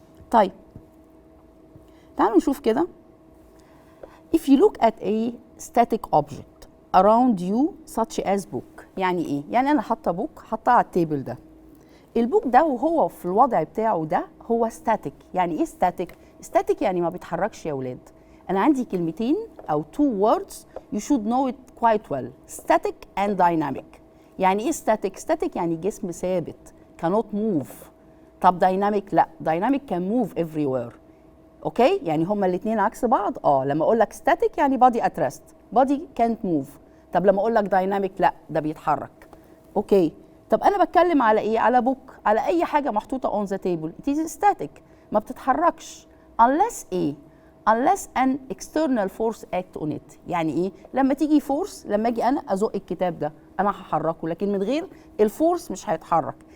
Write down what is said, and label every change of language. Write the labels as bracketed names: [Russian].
[Arabic] طيب تعالوا نشوف كده. [English] If you look at a static object around you such as book، [Arabic] يعني ايه؟ يعني انا حاطه بوك، حاطاه على التيبل ده. البوك ده وهو في الوضع بتاعه ده هو static. يعني ايه static؟ static يعني ما بيتحركش يا ولاد. انا عندي كلمتين او [English] 2 words you should know it quite well، static and dynamic. [Arabic] يعني ايه static؟ static يعني جسم ثابت [English] cannot move. طب dynamic لا، dynamic can move everywhere. [Arabic] اوكي؟ يعني هما الاثنين عكس بعض. لما اقول لك [English] static يعني body at rest، body can't move. [Arabic] طب لما اقول لك dynamic لا، ده بيتحرك. اوكي؟ طب انا بتكلم على ايه؟ على بوك، على اي حاجه محطوطه [English] on the table it is static، [Arabic] ما بتتحركش unless ايه؟ [English] unless an external force act on it. [Arabic] يعني ايه؟ لما تيجي فورس، لما اجي انا ازق الكتاب ده انا هحركه، لكن من غير الفورس مش هيتحرك.